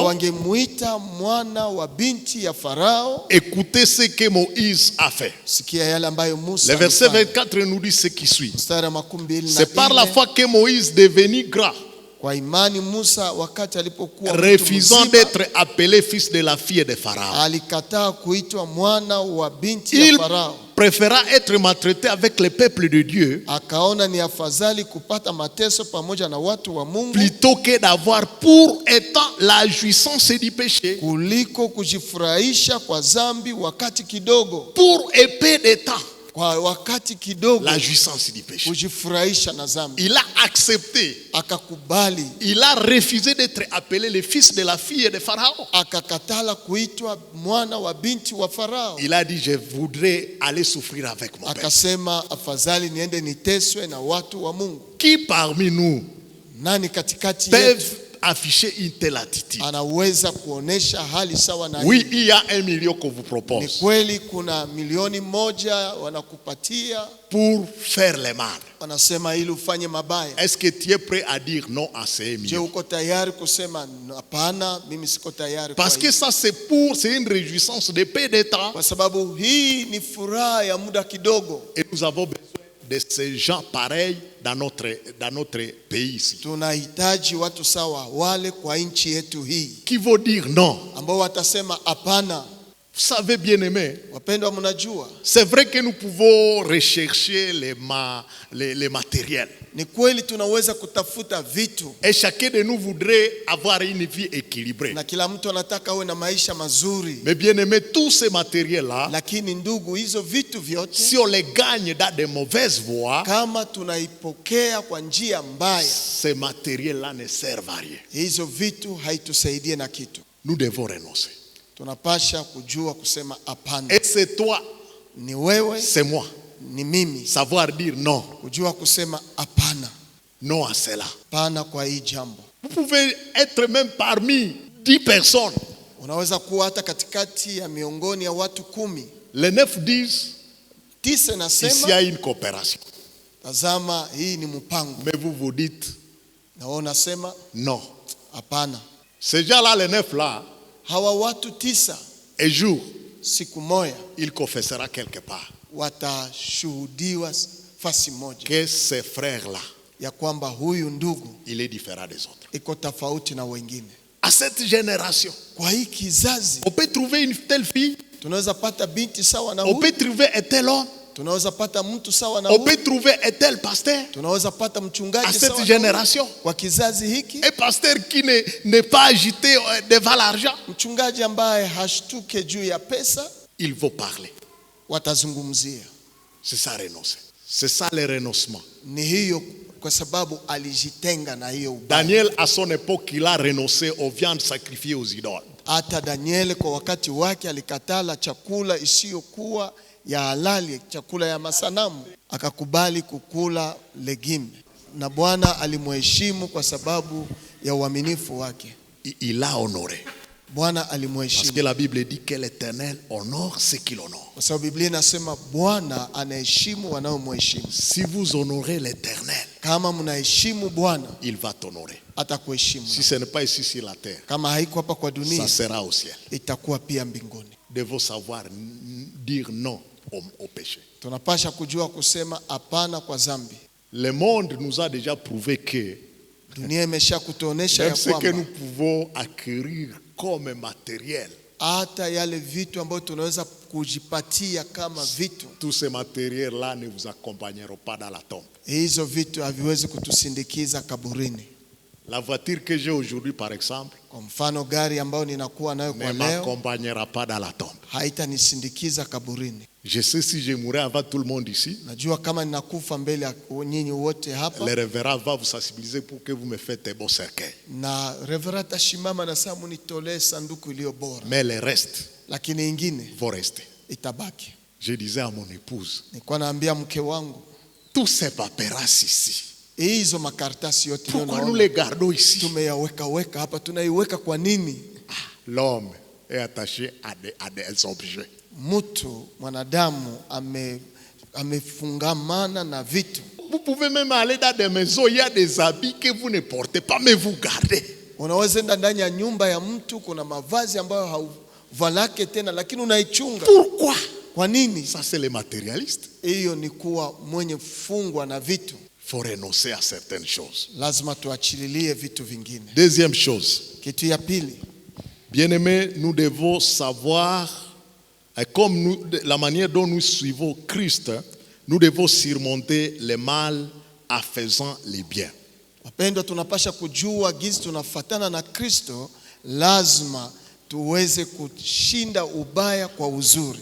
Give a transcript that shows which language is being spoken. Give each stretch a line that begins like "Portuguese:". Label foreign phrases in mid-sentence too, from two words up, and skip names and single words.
Swahili: wangemuita mwana wa binti ya Farao.
French: écoutez ce que Moïse a fait.
Swahili: Sikia yale ambayo Musa
French: Le verset
Swahili: alifanya.
French: 24 nous dit ce qui suit.
Swahili: Mstari wa 24,
French: C'est par la foi que Moïse, devenu grand,
Swahili: kwa imani Musa wakati alipokuwa mtu
French: refusant
Swahili: mzima,
French: d'être appelé fils de la fille de Pharaon,
Swahili: alikataa kuitwa mwana wa binti ya
French: il
Swahili: Farao.
French: préféra être maltraité avec le peuple de Dieu
Swahili: Akaona ni afadhali kupata mateso pamoja na watu wa Mungu
French: plutôt que d'avoir pour étant la jouissance du péché
Swahili: kuliko kujifurahisha kwa dhambi wakati kidogo.
French: pour épée de temps.
Swahili: Kwa wakati kidogo
French: La jouissance du péché.
Swahili: kujifurahisha na dhambi.
French: Il a accepté,
Swahili: Akakubali,
French: il a refusé d'être appelé le fils de la fille de Pharaon.
Swahili: akakatala kuitwa mwana wa binti wa Farao.
French: Il a dit, je voudrais aller souffrir avec mon père.
Swahili: Akasema afadhali niende niteswe na watu wa Mungu.
French: Qui parmi nous
Swahili: Nani katikati yetu
French: peuvent afficher une telle attitude?
Swahili: anaweza kuonesha hali sawa na
French: Oui,
Swahili: hii?
French: il y a 1 million qu'on vous
Swahili: Ni
French: propose
Swahili: kweli kuna 1,000,000 wanakupatia,
French: pour faire le mal.
Swahili: wanasema ili ufanye mabaya.
French: Est-ce que tu es prêt à dire non à ces 1
Swahili: Je,
French: million?
Swahili: uko tayari kusema hapana, mimi siko tayari kwa
French: Parce que
Swahili: hii?
French: ça c'est une réjouissance de peu de temps.
Swahili: Kwa sababu hii ni furaha ya muda kidogo.
French: Et nous avons besoin de ces gens pareils dans notre pays ici.
Swahili: Tunahitaji watu sawa wale kwa nchi yetu hii,
French: Qui vont dire non.
Swahili: ambao watasema hapana.
French: Vous savez, bien aimé,
Swahili: Wapendwa, mnajua
French: c'est vrai que nous pouvons rechercher les matériels.
Swahili: ni kweli tunaweza kutafuta vitu,
French: Et chacun de nous voudrait avoir une vie équilibrée.
Swahili: na kila mtu anataka awe na maisha mazuri.
French: Mais bien aimé, tous ces matériels-là,
Swahili: Lakini ndugu, hizo vitu vyote
French: si on les gagne dans de mauvaises voies,
Swahili: kama tunaipokea kwa njia mbaya,
French: ces matériels-là ne servent à rien.
Swahili: hizo vitu haitusaidie na kitu.
French: Nous devons renoncer.
Swahili: Tunapasha kujua kusema hapana.
French: Et c'est toi,
Swahili: Ni wewe,
French: c'est moi.
Swahili: ni mimi,
French: Savoir dire non,
Swahili: kujua kusema hapana,
French: non à cela.
Swahili: hapana kwa hii jambo.
French: Vous pouvez être même parmi 10 personnes.
Swahili: Unaweza kuwa hata katikati ya miongoni ya watu 10.
French: Les 9 disent,
Swahili: 9
French: ici il y
Swahili: nasema
French: a une coopération.
Swahili: tazama, hii ni mpango,
French: Mais vous vous dites,
Swahili: na wewe unasema
French: non.
Swahili: hapana.
French: Ces gens-là, les 9 là,
Swahili: Hawa watu 9
French: un jour,
Swahili: siku moja
French: il confessera quelque part
Swahili: watashuhudiwa fasi moja
French: que ces frères-là,
Swahili: ya kwamba huyu ndugu
French: il est différent des autres.
Swahili: iko tofauti na wengine.
French: À cette génération,
Swahili: Kwa hii kizazi
French: on peut trouver une telle fille,
Swahili: tunaweza pata binti sawa na
French: on
Swahili: huyu,
French: peut trouver un tel homme,
Swahili: tunaweza pata mtu sawa na
French: on
Swahili: huyu,
French: peut trouver un tel pasteur.
Swahili: tunaweza pata
French: À
Swahili: mchungaji
French: cette
Swahili: sawa na huyu.
French: génération,
Swahili: Kwa kizazi hiki,
French: un pasteur qui n'est pas agité devant l'argent,
Swahili: mchungaji ambaye hashtuke juu ya pesa,
French: il va parler.
Swahili: watazungumzia.
French: C'est ça renoncer. C'est ça le renoncement.
Swahili: Ni hiyo, kwa sababu alijitenga na hiyo ubaya.
French: Daniel, à son époque, il a renoncé aux viandes sacrifiées aux idoles.
Swahili: Hata Danieli kwa wakati wake alikatala chakula isiyokuwa ya halali, chakula ya masanamu, akakubali kukula legime, na Bwana alimheshimu kwa sababu ya uaminifu wake.
French: Il l'a honoré.
Swahili: Bwana
French: Parce que
Swahili: alimheshimu
French: la Bible dit que l'Éternel honore ceux qui l'honorent.
Swahili: kwa sababu Biblia inasema Bwana anaheshimu wanaomheshimu.
French: Si vous honorez l'Éternel,
Swahili: Kama mnaheshimu Bwana,
French: il va t'honorer.
Swahili: atakuheshimu.
French: Si ce n'est pas ici sur la terre,
Swahili: Kama haiko hapa kwa dunia,
French: ça sera au ciel.
Swahili: itakuwa pia mbinguni.
French: Devons savoir dire non au péché.
Swahili: Tunapasha kujua kusema hapana kwa dhambi.
French: Le monde nous a déjà prouvé que
Swahili: Dunia imesha kutuonesha
French: même
Swahili: ya
French: ce que
Swahili: kwamba
French: nous pouvons acquérir comme matériel,
Swahili: hata yale vitu ambayo tunaweza kujipatia kama vitu,
French: tous ces matériels-là ne vous accompagneront pas dans la tombe.
Swahili: hizo vitu haviwezi kutusindikiza kaburini.
French: La voiture que j'ai aujourd'hui, par exemple,
Swahili: Kwa mfano gari ambayo ninakuwa nayo
French: ne
Swahili: kwa leo
French: m'accompagnera pas dans la tombe.
Swahili: haitanisindikiza kaburini.
French: Je sais si je mourrai avant tout le monde ici,
Swahili: Najua kama ninakufa mbele ya nyinyi wote hapa,
French: le révérend va vous sensibiliser pour que vous me faites un beau cercueil.
Swahili: na reverend tashimama na saa munitolee sanduku iliyo bora,
French: Mais le reste
Swahili: lakini ingine
French: vont rester.
Swahili: itabaki.
French: Je disais à mon épouse,
Swahili: Nilikuwa naambia mke wangu,
French: tous ces paperasses ici,
Swahili: hizo makaratasi yote
French: pourquoi nous les gardons ici?
Swahili: tumeyaweka hapa, tunaiweka kwa nini?
French: L'homme est attaché à des objets.
Swahili: Mwanadamu amefungamana na vitu.
French: Vous pouvez même aller dans des maisons, il y a des habits que vous ne portez pas, mais vous gardez.
Swahili: Unaweza enda ndani ya nyumba ya mtu, kuna mavazi ambayo hauvalake tena, lakini unaichunga.
French: Pourquoi?
Swahili: Kwa nini?
French: Ça, c'est les matérialistes.
Swahili: Hiyo ni kuwa mwenye fungwa na vitu.
French: Il faut renoncer à certaines choses.
Swahili: Lazima tuachililie vitu vingine.
French: Deuxième chose,
Swahili: Kitu ya pili,
French: bien-aimés, nous devons savoir, comme nous, la manière dont nous suivons Christ, nous devons surmonter le mal en faisant le bien.
Swahili: wapendwa, tunapasha kujua gizi tunafatana na Kristo, lazima tuweze kushinda ubaya kwa uzuri.